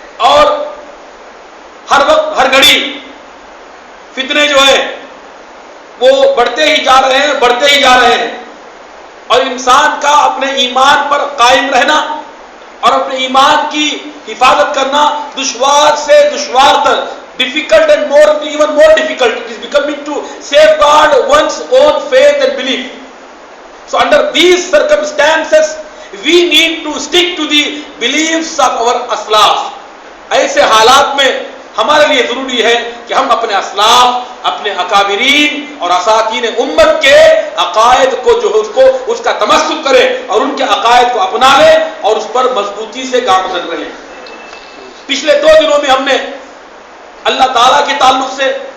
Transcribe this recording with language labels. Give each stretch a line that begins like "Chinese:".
Urdu: اور ہر وقت ہر گھڑی فتنے جو ہے وہ بڑھتے ہی جا رہے ہیں، بڑھتے ہی جا رہے ہیں، اور انسان کا اپنے ایمان پر قائم رہنا اور اپنے ایمان کی حفاظت کرنا دشوار سے دشوار تر،
English: difficult and even more difficult. It is becoming to safeguard one's own faith and belief. So under these circumstances we need to stick to the beliefs of our aslaf.
Urdu: ایسے حالات میں ہمارے لیے ضروری ہے کہ ہم اپنے اسلاف، اپنے اکابرین اور اساتین امت کے عقائد کو جو ہے اس کا تمسک کریں اور ان کے عقائد کو اپنا لیں اور اس پر مضبوطی سے گامزن رہیں۔ پچھلے 2 دنوں میں ہم نے اللہ تعالیٰ کے تعلق سے